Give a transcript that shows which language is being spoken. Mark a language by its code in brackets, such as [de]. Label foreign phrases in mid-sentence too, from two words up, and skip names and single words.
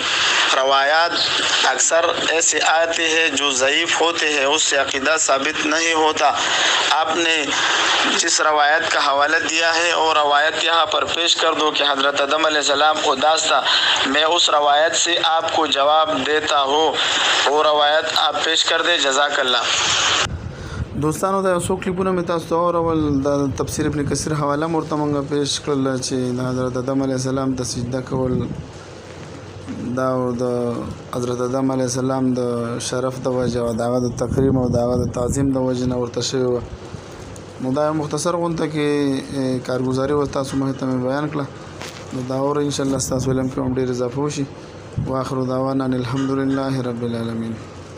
[ur] روایات اکثر ایسے آتے ہیں جو ضعیف ہوتے ہیں، اس سے عقیدہ ثابت نہیں ہوتا۔ آپ نے جس روایت کا حوالہ دیا ہے اور روایت یہاں پر پیش کر دو کہ حضرت آدم [ar] علیہ السلام [ur] اداس تھا، میں اس روایت سے آپ کو جواب دیتا ہوں، وہ روایت آپ پیش کر دیں، [ar] جزاک اللہ۔ [ps] دوستانو دا څو کلیپونه مې تاسو ته اورول، د تفسیر ابن کثیر حواله مو ورته موږ پیش کړل چې د حضرت آدم [ar] علیه السلام [ps] ته سجده کول دا د حضرت آدم [ar] علیه السلام [ps] د شرف د وجه او د هغه د تکریم او د هغه د تعظیم د وجې نه ورته شوې وه. نو دا مختصر غونډه کې کارګزاري ورته تاسو مخې ته مې بیان کړه، نو دا اورئ انشاءالله ستاسو علم کې هم ډېر اضافه وشي. [ar] واخر دعوانا الحمد لله رب العالمین.